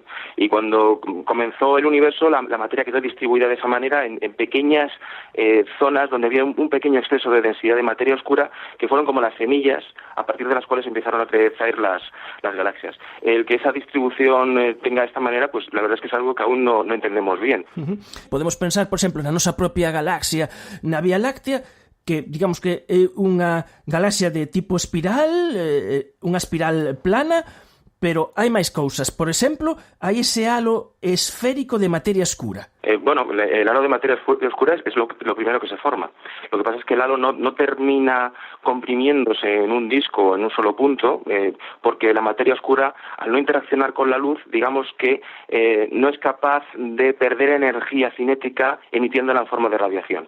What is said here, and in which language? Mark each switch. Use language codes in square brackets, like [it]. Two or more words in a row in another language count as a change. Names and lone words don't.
[es] Y cuando comenzó el universo, la materia quedó distribuida de esa manera en pequeñas zonas donde había un pequeño exceso de densidad de materia oscura que fueron como las semillas a partir de las cuales empezaron a crecer las galaxias. El que esa distribución tenga esta manera, pues la verdad es que es algo que aún no entendemos bien. [gl] Podemos pensar, por exemplo, na nosa propia galaxia, na Vía Láctea, que digamos que é unha galaxia de tipo espiral, unha espiral plana, pero hai máis cousas. Por exemplo, hai ese halo esférico de materia escura. [es] Bueno, el halo de materia oscura es lo primero que se forma. Lo que pasa es que el halo no termina comprimiéndose en un disco o en un solo punto, porque la materia oscura, al no interaccionar con la luz, digamos que no es capaz de perder energía cinética emitiéndola en forma de radiación.